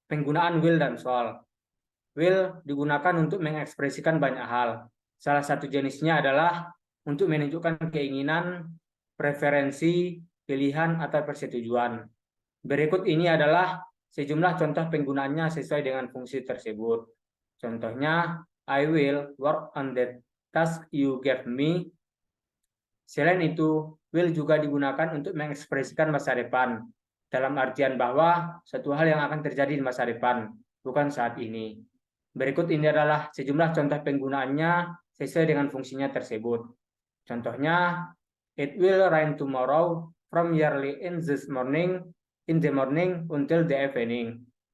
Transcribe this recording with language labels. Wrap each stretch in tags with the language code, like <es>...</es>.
<id>penggunaan will dan shall. Will digunakan untuk mengekspresikan banyak hal. Salah satu jenisnya adalah untuk menunjukkan keinginan, preferensi, pilihan, atau persetujuan. Berikut ini adalah sejumlah contoh penggunaannya sesuai dengan fungsi tersebut. Contohnya,</id> <en>I will work on the task you gave me.</en> <id>Selain itu, will juga digunakan untuk mengekspresikan masa depan, dalam artian bahwa suatu hal yang akan terjadi di masa depan, bukan saat ini. Berikut ini adalah sejumlah contoh penggunaannya sesuai dengan fungsinya tersebut. Contohnya,</id> <en>it will rain tomorrow from early in the morning until the evening.</en>